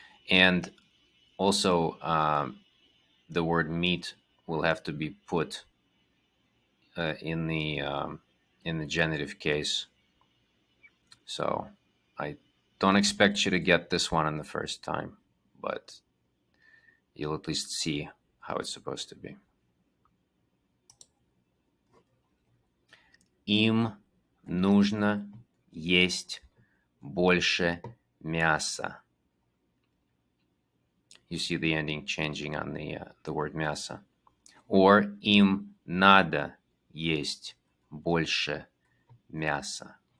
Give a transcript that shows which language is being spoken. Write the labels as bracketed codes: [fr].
[en] And also, the word meat will have to be put in the genitive case. So I don't expect you to get this one on the first time, but you'll at least see how it's supposed to be. [ru] Им нужно есть больше мяса. [en] You see the ending changing on the word мясо. Or [ru] им надо есть больше мяса.